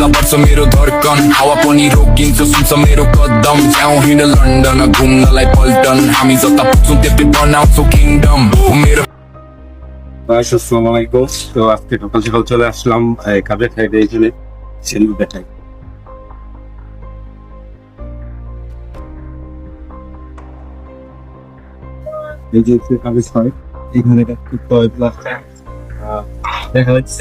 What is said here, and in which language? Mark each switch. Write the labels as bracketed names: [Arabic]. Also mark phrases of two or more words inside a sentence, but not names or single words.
[Nepali] sa मेरो धड्कन हावापानी रोकिन्छ सुन्छ मेरो कदम जाउँ हिँड लन्डन घुम्नलाई पल्टन हामी जता पुग्छौँ त्यतै बनाउँछौँ किङडम मेरो [Arabic] السلام عليكم. [Bangla] তো আজকে সকাল সকাল চলে আসলাম কাজের সাইডে, এখানে সেলুন দেখাই। এই যে কাজের সাইড, এখানে করতে হয় প্লাস্টার দেখা যাচ্ছে।